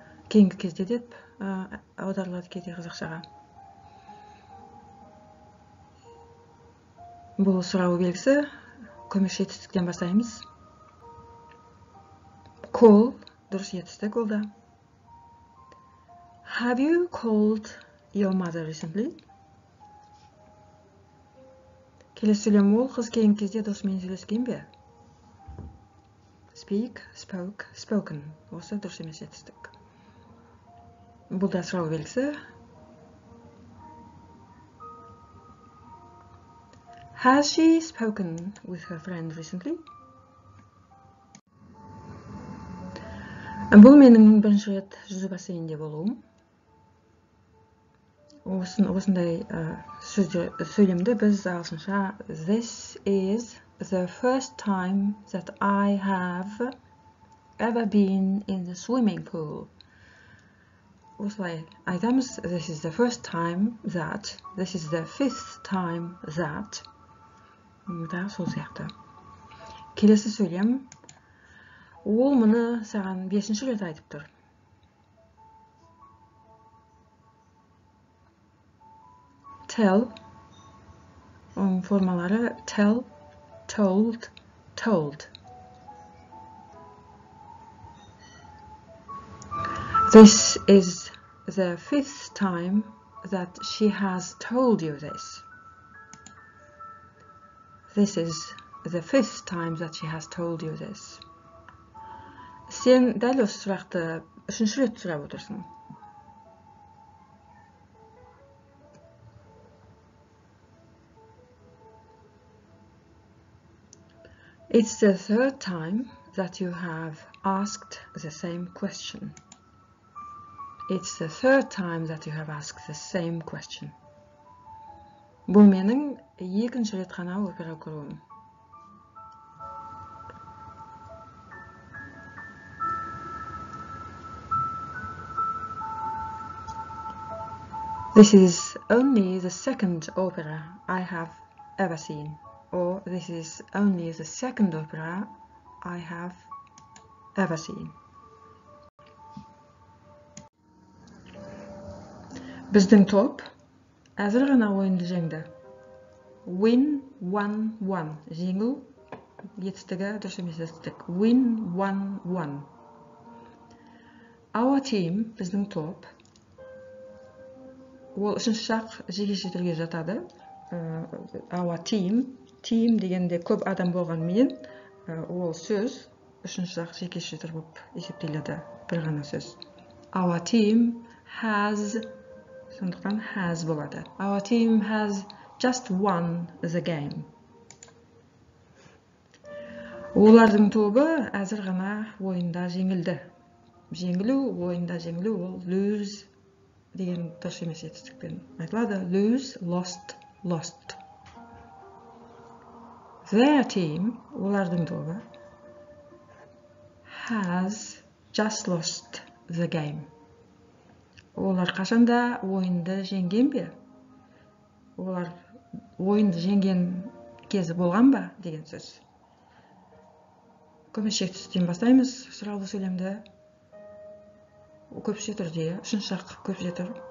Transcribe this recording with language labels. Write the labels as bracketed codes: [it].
[kk] Кейінгі кезде деп аударылады кейде қазақшаға. Бұл сұрау белгісі көмекші етістіктен бастаймыз. Call, дұрыс етістік ол да. [en] Have you called your mother recently? [kk] Келесі сөйлем ол қыз кейінгі кезде досымен сөйлескен бе? Speak, spoke, spoken. Осы дұрыс емес етістік. Бұл да сұрау белгісі. [en] Has she spoken with her friend recently? [kk] Бұл менің бірінші рет жүзу бассейнінде болуым. Осындай сөйлемді біз ағылшынша [en] This is the first time that I have ever been in the swimming pool. [kk] Осылай айтамыз. [en] This is the first time that. This is the fifth time that. [kk] Да, сол сияқты. Келесі сөйлем. Ол мұны саған 5-ші рет айтып тұр. Tell. Оның формалары tell, told, told. [en] This is the 5th time that she has told you this. This is the 5th time that she has told you this. [kk] Сен дәл осы сұрақты 3-ші рет сұрап отырсың. [en] It's the 3rd time that you have asked the same question. It's the 3rd time that you have asked the same question. [kk] Бұл менің 2-ші рет қана опера көруім. [en] This is only the 2nd opera I have ever seen. Or this is only the 2nd opera I have ever seen. [kk] Біздің топ әзір ғана ойынды жеңді. [en] Win 1-1. [kk] Жеңу етістігі дұрыс емес етістік. [en] Win 1-1. Our team, [kk] біздің топ, ол 3-ші шақ жекеше түрге жатады. Our team дегенде көп адам болғанымен, ол сөз 3-ші шақ жекеше түр болып есептеледі. Бір ғана сөз. [en] Our team has, [kk] сондықтан has болады. [en] Our team has just won the game. [kk] Олардың тобы әзір ғана ойында жеңілді. Жеңілу, ойында жеңілу, ол lose деген дұрыс емес етістікпен айтылады. [en] Lose, lost, lost. Their team, [kk] олардың тобы, [en] has just lost the game. [kk] Олар қашанда ойынды жеңген бе? Олар ойынды жеңген кезі болған ба? Деген сөз. Көмекші етістіктен бастаймыз сұраулы сөйлемді. Көпше түрде, 3-ші шақ көпше түр.